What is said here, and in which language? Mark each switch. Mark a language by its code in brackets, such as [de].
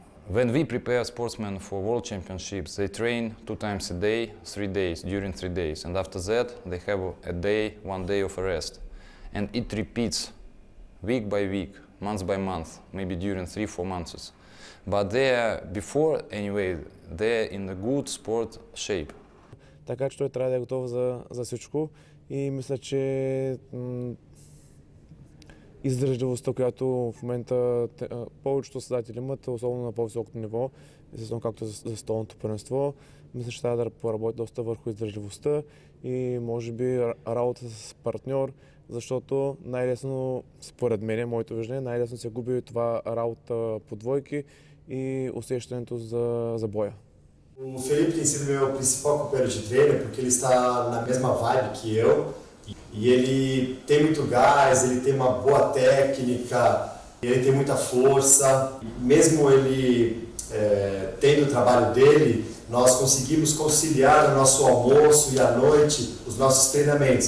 [en] When we prepare sportsmen for World Championships, they train 2 times a day, 3 days, during 3 days. And after that, they have a day, 1 day of rest. And it repeats week by week, month by month, maybe during 3-4 months. But before, anyway, they're in a good sport shape. [bg] Така че той трябва да е готов за всичко и мисля, че издържливостта, която в момента повечето създатели имат, особено на по-високото ниво, естествено както за столното първенство, мисля, че трябва да поработи доста върху издържливостта и може би работа с партньор, защото най-лесно, според мен, моето виждане, най-лесно се губи това работа по двойки и усещането за боя. [pt] O Felipe tem sido meu principal companheiro de treino porque ele está na mesma vibe que eu e ele tem muito gás, ele tem uma boa técnica, ele tem muita força. Mesmo ele tendo o trabalho dele, nós conseguimos conciliar o nosso almoço e à noite os nossos treinamentos.